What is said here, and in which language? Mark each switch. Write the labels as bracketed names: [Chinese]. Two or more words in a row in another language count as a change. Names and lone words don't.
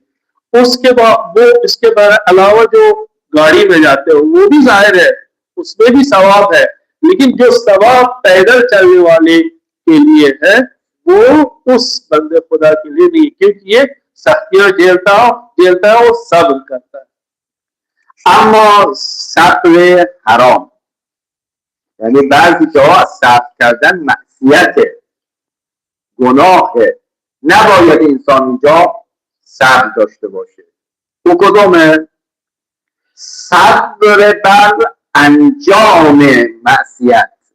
[Urdu] اس کے بعد وہ اس کے علاوہ جو گاڑی میں جاتے ہو وہ بھی ظاہر ہے اس میں بھی ثواب ہے، لیکن جو ثواب پیدل چلنے والے کے لیے ہے وہ اس بندے خدا کے لیے نہیں، کیونکہ یہ سختیاں جھیلتا ہے اور صبر کرتا ہے. [Persian] اما صبر حرام، یعنی بعضی جاها صبر کردن معصیته، گناهه، نباید انسان اینجا صبر داشته باشه. او کدومه؟ صبر بر انجام معصیت.